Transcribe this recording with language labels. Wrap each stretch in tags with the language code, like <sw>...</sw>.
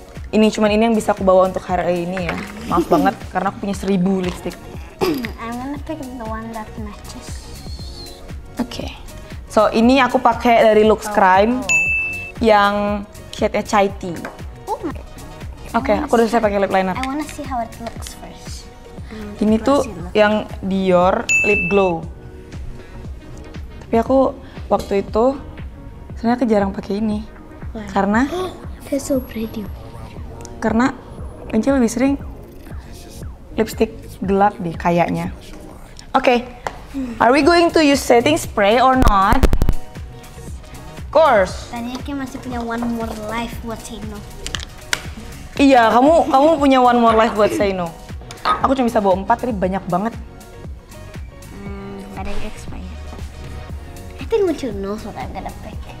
<id>Ini yang bisa aku bawa untuk hari ini ya. Maaf banget, karena aku punya 1000 lipstick.</id> <en>I'm gonna pick the one that matches.</en> <id>Oke. So, ini aku pakai dari Lux Crime yang shade-nya chai tea.</id> <en>Oh my.</en> <id>Oke, aku udah selesai pakai lip liner.</id> <en>I wanna see how it looks first.</en> <id>Ini tuh yang Dior Lip Glow. Tapi aku waktu itu sebenarnya aku jarang pakai ini. Karena</id> <en>That's so pretty.</en> <id>Karena Enci lebih sering lipstick gelap deh kayaknya. Oke.</id> <en>Are we going to use setting spray or not? Of course.</en> <id>Tadinya Kim masih punya</id> <en>one more life</en> <id>buat</id> <en>say no.</en> <id>Iya, kamu punya</id> <en>one more life</en> <id>buat</id> <en>say no.</en> <id>Aku cuma bisa bawa 4, tapi banyak banget. Ada yang expired.</id> <en>I think what you know what I'm gonna pick.</en>